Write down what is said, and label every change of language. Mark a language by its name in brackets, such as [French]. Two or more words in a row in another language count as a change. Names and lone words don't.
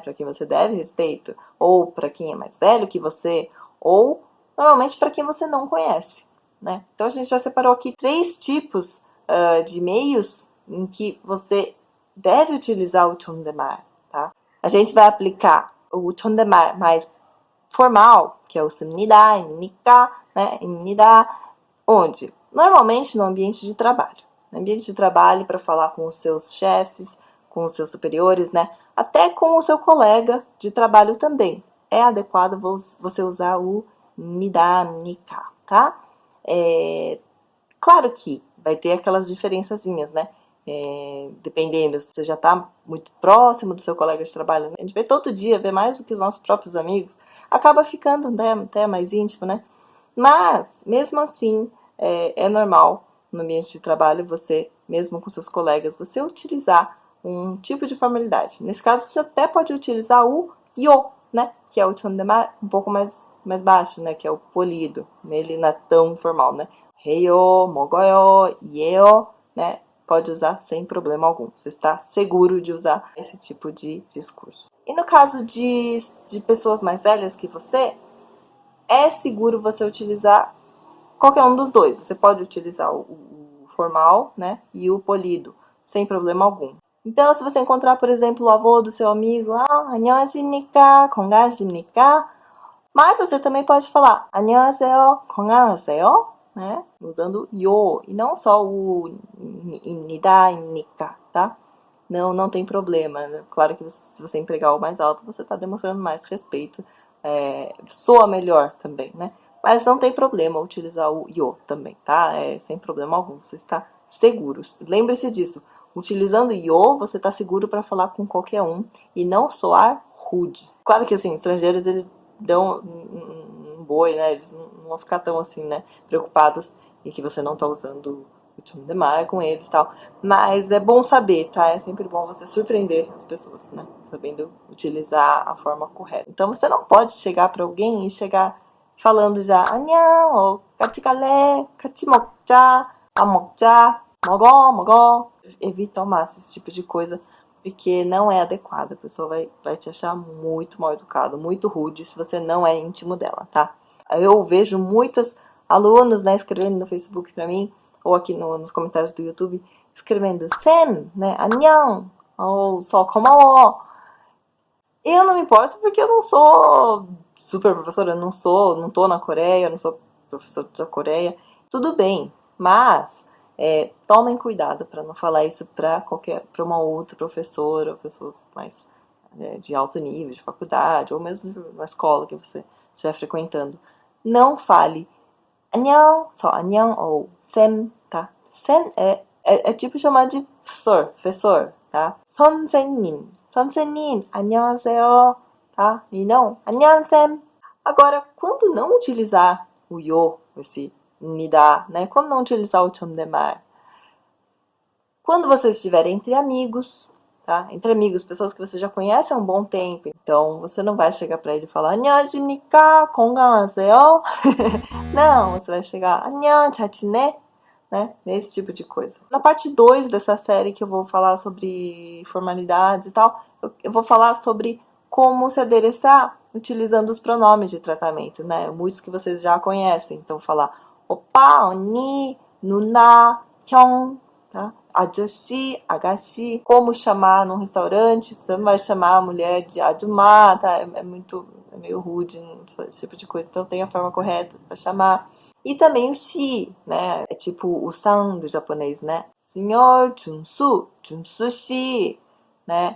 [Portuguese] Para quem você deve respeito, ou para quem é mais velho que você, ou normalmente para quem você não conhece, né? Então a gente já separou aqui 3 tipos de meios em que você deve utilizar o 존댓말, tá? A gente vai aplicar o 존댓말 mais formal, que é o [Korean] 씁니다, 입니까, [Portuguese] né? 입니다, onde? Normalmente no ambiente de trabalho. No ambiente de trabalho, para falar com os seus chefes, com os seus superiores, né? Até com o seu colega de trabalho também. É adequado você usar o [Korean] 입니다, 입니까, [Portuguese] tá? Claro que vai ter aquelas diferençazinhas, né? Dependendo, se você já está muito próximo do seu colega de trabalho, né? A gente vê todo dia, vê mais do que os nossos próprios amigos, acaba ficando, né, até mais íntimo, né? Mas, mesmo assim, é normal no ambiente de trabalho você, mesmo com seus colegas, você utilizar um tipo de formalidade. Nesse caso, você até pode utilizar o yo, né? Que é o 존댓말 um pouco mais baixo, né? Que é o polido. Ele não é tão formal, né? [Korean] 해요, 먹어요, 예요, [Portuguese] né? Pode usar sem problema algum. Você está seguro de usar esse tipo de discurso. E no caso de pessoas mais velhas que você, é seguro você utilizar qualquer um dos dois. Você pode utilizar o formal, né? E o polido, sem problema algum. Então, se você encontrar, por exemplo, o avô do seu amigo, [Korean] 안녕하십니까, 건강하십니까? [Portuguese] Mas você também pode falar [Korean] 안녕하세요, 건강하세요, [Portuguese] né? Usando yo e não só o [Korean] 입니다, 입니까, [Portuguese] tá? Não tem problema. Claro que se você empregar o mais alto, você está demonstrando mais respeito. Soa melhor também, né? Mas não tem problema utilizar o yo também, tá? Sem problema algum. Você está seguro. Lembre-se disso. Utilizando yo, você está seguro para falar com qualquer um e não soar rude. Claro que, assim, estrangeiros, eles dão um boi, né? Eles não vão ficar tão, assim, né? Preocupados em que você não está usando o 존댓말 com eles e tal. Mas é bom saber, tá? É sempre bom você surpreender as pessoas, né? Sabendo utilizar a forma correta. Então, você não pode chegar para alguém e chegar falando já [Korean] 안녕, 같이 갈래, 같이 먹자, 밥 먹자, 먹어. [Portuguese] Evita ao máximo esse tipo de coisa, porque não é adequado. A pessoa vai te achar muito mal educado, muito rude, se você não é íntimo dela, tá? Eu vejo muitos alunos, né, escrevendo no Facebook pra mim, ou aqui nos comentários do YouTube, escrevendo 쌤, né, 안녕, ou só 고마워. Eu não me importo porque eu não sou super professora, eu não tô na Coreia, eu não sou professor da Coreia. Tudo bem, mas tomem cuidado para não falar isso para uma outra professora, pessoa mais de alto nível, de faculdade, ou mesmo na escola que você estiver frequentando. Não fale 안녕, só 안녕 ou 쌤, tá? 쌤 é tipo chamar de professor, tá? [Korean] 선생님, 안녕하세요, [Portuguese] tá? E não, [Korean] 안녕 쌤. [Portuguese] Agora, quando não utilizar o yo, esse 입니다, né? Quando não utilizar o 존댓말, quando você estiver entre amigos, tá? Entre amigos, pessoas que você já conhece há um bom tempo, então você não vai chegar pra ele e falar [Korean] 안녕하십니까, 건강하세요? [Portuguese] Não, você vai chegar [Korean] 안녕, 잘 지내? [Portuguese] Né? Esse tipo de coisa. Na parte 2 dessa série que eu vou falar sobre formalidades e tal, eu vou falar sobre como se adereçar utilizando os pronomes de tratamento, né? Muitos que vocês já conhecem. Então, falar [Korean] 오빠, 언니, 누나, 형, [Portuguese] tá? [Korean] 아저씨, 아가씨. [Portuguese] Como chamar num restaurante, você não vai chamar a mulher de 아줌마, tá? É meio rude, esse tipo de coisa. Então, tem a forma correta para chamar. E também o shi, né? É tipo o san do japonês, né? Senhor Junsu, Junsu-shi, né?